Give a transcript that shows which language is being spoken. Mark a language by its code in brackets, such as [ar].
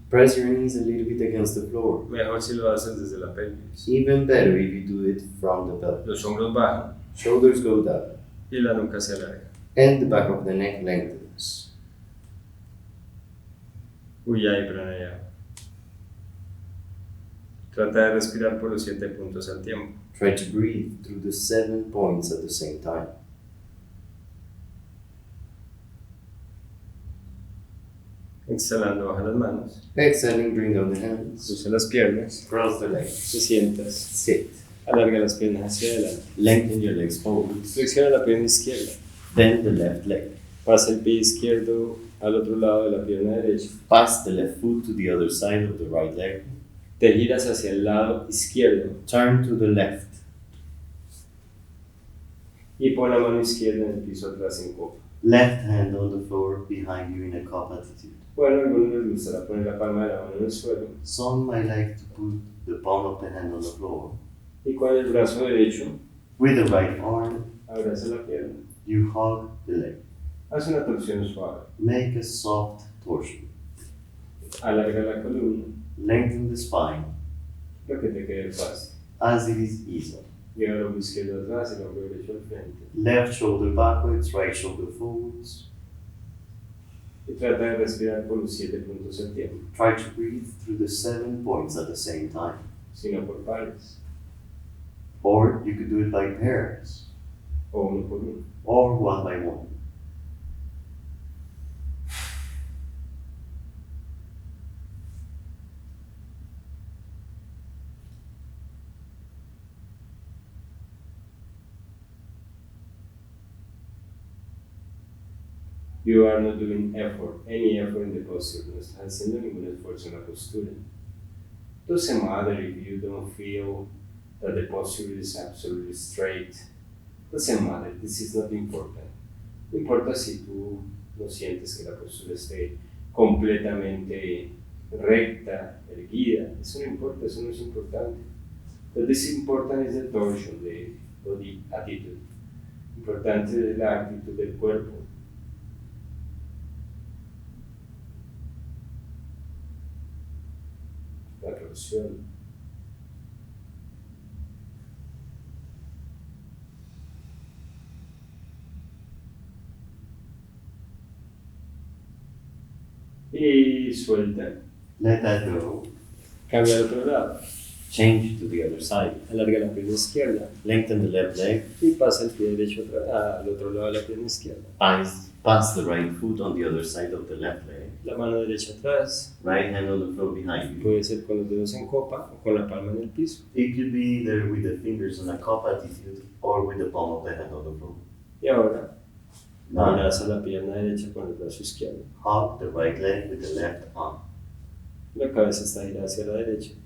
[en] Press your knees a little bit against the floor. [es] Mejor si lo haces desde la pelvis. [en] Even better if you do it from the pelvis. [es] Los hombros bajan [en] Shoulders go down. [es] y la nuca se alarga. [en] And the back of the neck lengthens. [es] Ujjayi pranayama. Trata de respirar por los 7 puntos al tiempo. [en] Try to breathe through the 7 points at the same time. [es] Exhalando, baja las manos. [en] Exhaling, bring down the hands. [es] Cruza las piernas. [en] Cross the legs. [es] Te sientas. [en] Sit. [es] Alarga las piernas hacia adelante. [en] Lengthen your legs forward. [es] Flexiona la pierna izquierda. [en] Bend the left leg. [es] Pasa el pie izquierdo al otro lado de la pierna derecha. [en] Pass the left foot to the other side of the right leg. [es] Te giras hacia el lado izquierdo [en] Turn to the left. [es] y pon la mano izquierda en el piso atrás en copa. [en] Left hand on the floor behind you in a cup attitude. [es] Bueno, a algunos les gustará poner la palma de la mano en el suelo [en] Some might like to put the palm of the hand on the floor. [es] y con el brazo derecho [en] With the right arm, [es] abraza la pierna. [en] you hug the leg. [es] Haz una torsión suave. [en] Make a soft torsion. [es] Alarga la columna, [en] Lengthen the spine [es] lo que te quede fácil. [en] as it is easy. [es] Lleva el hombro izquierdo atrás y el hombro derecho al frente. [en] Left shoulder backwards, right shoulder forwards. [es] Y trata de respirar por los 7 puntos al tiempo, [en] Try to breathe through the 7 points at the same time. [es] sino por pares [en] Or you could do it by pairs, [es] o uno por uno. [en] or one by one. You are not doing any effort in the posture. [es] No estás haciendo ningún esfuerzo en la postura. [en] Doesn't matter if you don't feel that the posture is absolutely straight. Doesn't matter. This is not important. [es] No importa si tú no sientes que la postura esté completamente recta, erguida. Eso no importa. Eso no es importante. [en] What is important is the torsion, the body attitude. [es] Importante es la actitud del cuerpo. La torsión. Y suelta. [en] Let that go. [es] Cambia al otro lado. [en] Change to the other side. [es] Alarga la pierna izquierda [en] Lengthen the left leg. [es] y pasa el pie derecho al otro lado de la pierna izquierda. [en] Pass the right foot on the other side of the left leg. [es] La mano derecha atrás. [en] Right hand on the floor behind you. [es] Puede ser con los dedos en copa o con la palma en el piso. [en] It could be either with the fingers on a cup attitude or with the palm of the hand on the floor. [es] Y ahora [en] Now, [es] abraza la pierna derecha con el brazo izquierdo. [en] hug the right leg with the left arm. [es] La cabeza está girada hacia la derecha.